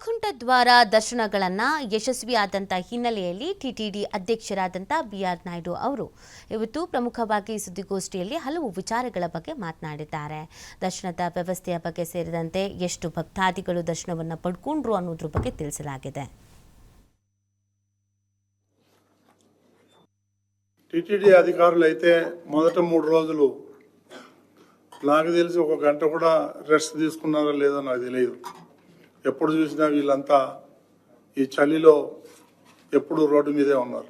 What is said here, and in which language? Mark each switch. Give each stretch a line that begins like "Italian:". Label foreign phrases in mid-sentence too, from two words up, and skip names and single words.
Kannada: ದ್ವಾರ ದರ್ಶನಗಳನ್ನು ಯಶಸ್ವಿಯಾದಂಥ ಹಿನ್ನೆಲೆಯಲ್ಲಿ ಟಿಟಿಡಿ ಅಧ್ಯಕ್ಷರಾದಂಥ ಬಿಆರ್ ನಾಯ್ಡು ಅವರು ಇವತ್ತು ಪ್ರಮುಖವಾಗಿ ಸುದ್ದಿಗೋಷ್ಠಿಯಲ್ಲಿ ಹಲವು ವಿಚಾರಗಳ ಬಗ್ಗೆ ಮಾತನಾಡಿದ್ದಾರೆ. ದರ್ಶನದ ವ್ಯವಸ್ಥೆಯ ಬಗ್ಗೆ ಸೇರಿದಂತೆ ಎಷ್ಟು ಭಕ್ತಾದಿಗಳು ದರ್ಶನವನ್ನು ಪಡ್ಕೊಂಡ್ರು ಅನ್ನೋದ್ರ ಬಗ್ಗೆ ತಿಳಿಸಲಾಗಿದೆ.
Telugu: టిటిడి అధికారులు అయితే మొదట 3 రోజులు నాకు తెలిసి 1 గంట కూడా రెస్ట్ తీసుకున్నారో లేదో నాకు తెలియదు. ఎప్పుడు చూసినా వీళ్ళంతా ఈ చలిలో ఎప్పుడు రోడ్డు మీదే ఉన్నారు.